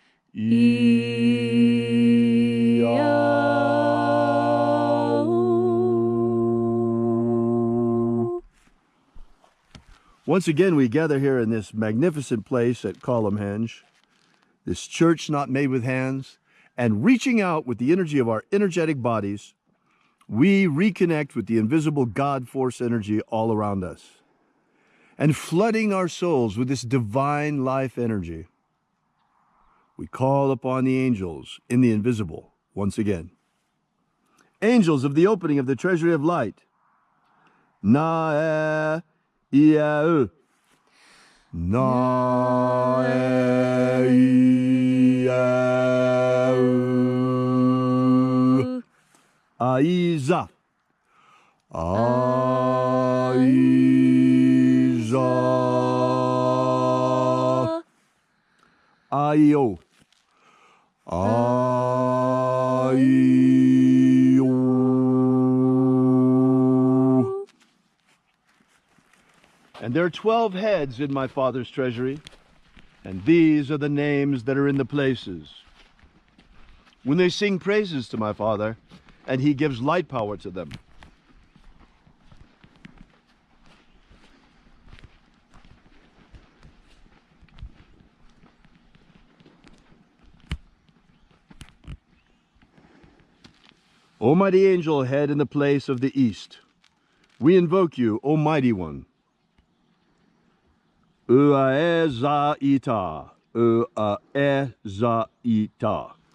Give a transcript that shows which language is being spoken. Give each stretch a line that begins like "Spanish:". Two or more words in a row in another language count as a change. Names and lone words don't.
English: Once again, we gather here in this magnificent place at Column Hinge, this church not made with hands, and reaching out with the energy of our energetic bodies, we reconnect with the invisible God force energy all around us. And flooding our souls with this divine life energy, we call upon the angels in the invisible once again. Angels of the opening of the treasury of light. Na-e-ia-u. Na-e-ia-u. Aiza. Aiza. Aio. Aio. And there are 12 heads in my Father's treasury, and these are the names that are in the places. When they sing praises to my Father, and He gives light power to them. O mighty angel head in the place of the east, we invoke you, O mighty one. Uaezaita, Uaezaita.